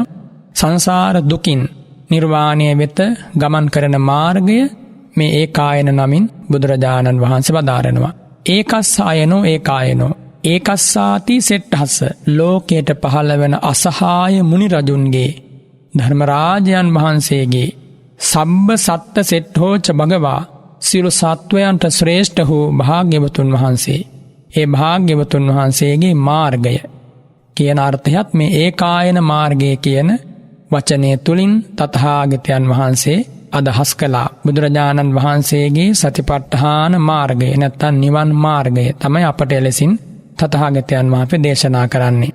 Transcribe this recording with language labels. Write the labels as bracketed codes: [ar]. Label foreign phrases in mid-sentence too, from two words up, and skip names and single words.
[si] සංසාර දුකින් නිර්වාණය වෙත ගමන් කරන මාර්ගය මේ ඒකායන නමින් බුදුරජාණන් වහන්සේ වදාරනවා. [pi] ඒකස්ස අයනෝ ඒකායනෝ ඒකස්සාති සෙට්ටහස [si] ලෝකයට පහළ වෙන අසහාය මුනි රජුන්ගේ ධර්මරාජයන් වහන්සේගේ [pi] සබ්බ සත්ත සෙට්ඨෝච භගවා [si] සියලු සත්වයන්ට ශ්‍රේෂ්ඨ වූ භාග්‍යවතුන් වහන්සේ. ඒ භාග්‍යවතුන් වහන්සේගේ මාර්ගය කියන අර්ථයත් මේ ඒකායන මාර්ගය කියන වචනය තුලින් තථාගතයන් වහන්සේ අදහස් කළා. බුදුරජාණන් වහන්සේගේ සතිපට්ඨාන මාර්ගය නැත්නම් නිවන් මාර්ගය තමයි අපට එලෙසින් තථාගතයන් වහන්සේ දේශනා කරන්නේ.